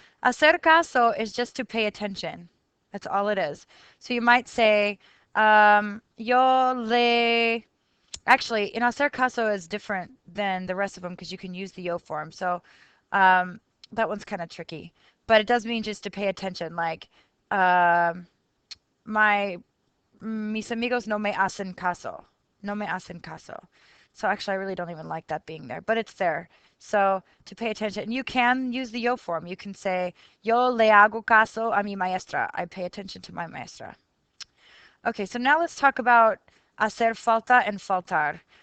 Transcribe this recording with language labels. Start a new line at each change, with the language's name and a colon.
Spanish: Hacer caso
English: is just to pay attention. That's all it is. So you might say, yo le... Actually, hacer caso is different than the rest of them because you can use the yo form. So um, that one's kind of tricky. But it does mean just to pay attention.
Spanish: Like, um, my mis amigos no me hacen caso. No me hacen caso.
English: So actually, I really don't even like that being there, but it's there. So to pay attention, you can use the yo form. You can say,
Spanish: yo le hago caso a mi maestra.
English: I pay attention to my maestra. Okay, so now let's talk about hacer falta and faltar.